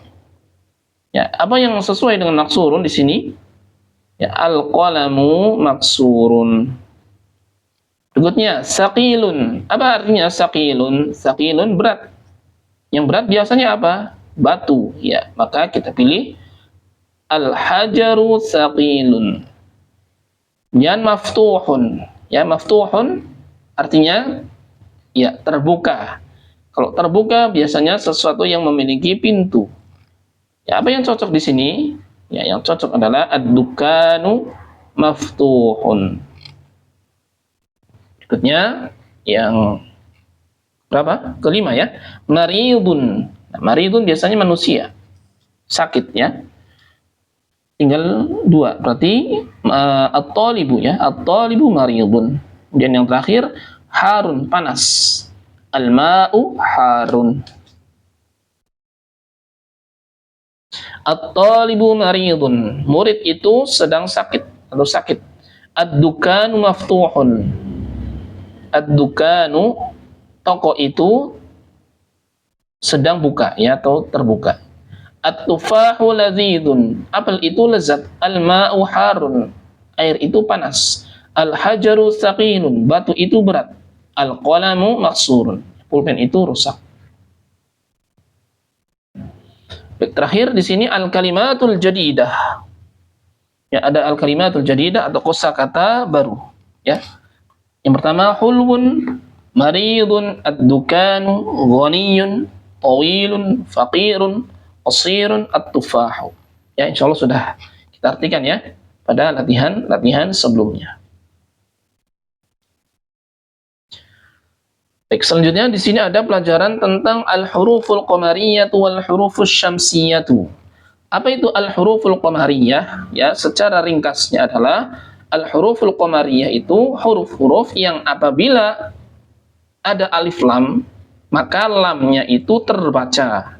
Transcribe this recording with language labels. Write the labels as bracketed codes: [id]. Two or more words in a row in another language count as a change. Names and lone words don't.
[id] Ya, apa yang sesuai dengan maksurun di sini? Ya, [ar] القلم مكسور. [id] Berikutnya saqilun. Apa artinya saqilun? Saqilun berat. Yang berat biasanya apa? Batu. Ya, maka kita pilih [ar] الحجر ثقيل. [id] Yan maftuhun. Ya, maftuhun artinya ya terbuka. Kalau terbuka biasanya sesuatu yang memiliki pintu. Ya, apa yang cocok di sini? Ya, yang cocok adalah [ar] الدكان مفتوح. [id] Berikutnya yang berapa? Kelima ya. Maridun. Nah, maridun biasanya manusia. Sakit ya. Tinggal 2, berarti at-talibu ya, [ar] الطالب مريض. [id] Dan yang terakhir harun, panas. [ar] الماء حار. الطالب مريض, [id] murid itu sedang sakit atau sakit. [ar] الدكان مفتوح. الدكان, [id] toko itu sedang buka ya, atau terbuka. [ar] التفاح لذيذ, [id] apel itu lezat. [ar] الماء حار, [id] air itu panas. [ar] الحجر ثقيل, [id] batu itu berat. [ar] القلم مكسور, [id] pulpen itu rusak. Baik, terakhir di sini [ar] الكلمات الجديدة. [id] Ya, ada [ar] الكلمات الجديدة [id] atau kosakata baru, ya. Yang pertama [ar] حلو، مريض، الدكان، غني، طويل، فقير، قصير، التفاح. [id] Ya, insyaallah sudah kita artikan ya pada latihan sebelumnya. Baik, selanjutnya di sini ada pelajaran tentang [ar] الحروف القمرية والحروف الشمسية. [id] Apa itu [ar] الحروف القمرية? [id] Ya, secara ringkasnya adalah [ar] الحروف القمرية [id] itu huruf-huruf yang apabila ada [ar] ألف لام, [id] maka lamnya itu terbaca.